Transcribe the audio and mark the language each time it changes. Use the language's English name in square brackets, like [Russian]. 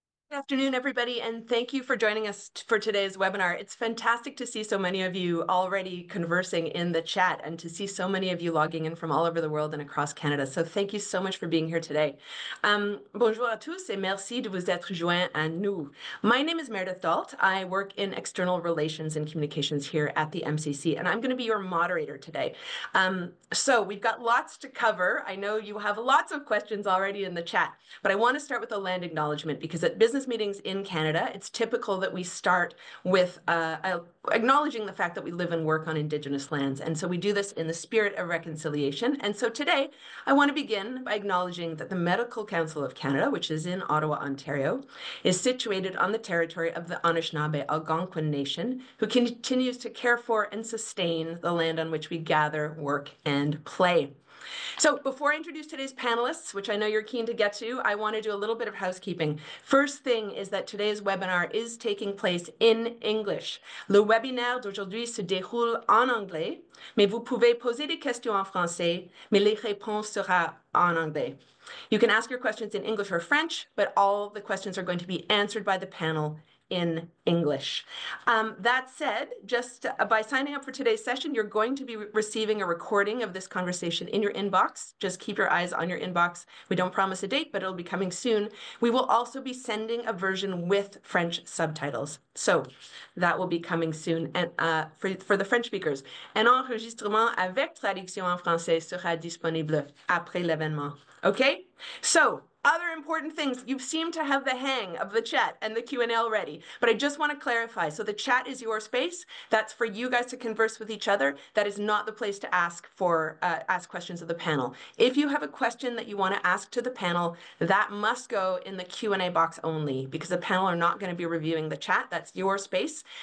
[English] Good afternoon, everybody, and thank you for joining us for today's webinar. It's fantastic to see so many of you already conversing in the chat and to see so many of you logging in from all over the world and across Canada. So thank you so much for being here today. [French] Bonjour à tous et merci de vous être joints à nous. [English] My name is Meredith Dalt. I work in external relations and communications here at the MCC, and I'm going to be your moderator today. So we've got lots to cover. I know you have lots of questions already in the chat, but I want to start with a land acknowledgement because at business meetings in Canada, it's typical that we start with acknowledging the fact that we live and work on Indigenous lands. And so we do this in the spirit of reconciliation. And so today, I want to begin by acknowledging that the Medical Council of Canada, which is in Ottawa, Ontario, is situated on the territory of the Anishinaabe Algonquin Nation, who continues to care for and sustain the land on which we gather, work, and play. So before I introduce today's panelists, which I know you're keen to get to, I want to do a little bit of housekeeping. First thing is that today's webinar is taking place in English. [French] Le webinaire d'aujourd'hui se déroule en anglais, mais vous pouvez poser des questions en français, mais les réponses seront en anglais. [English] You can ask your questions in English or French, but all the questions are going to be answered by the panel in English. That said, just by signing up for today's session, you're going to be receiving a recording of this conversation in your inbox. Just keep your eyes on your inbox. We don't promise a date, but it'll be coming soon. We will also be sending a version with French subtitles. So that will be coming soon. And for the French speakers, [French] un enregistrement avec traduction en français sera disponible après l'événement. [English] Okay? So, other important things, you seem to have the hang of the chat and the Q&A already, but I just want to clarify. So the chat is your space. That's for you guys to converse with each other. That is not the place to ask questions of the panel. If you have a question that you want to ask to the panel, that must go in the Q&A box only, because the panel are not going to be reviewing the chat. That's your space.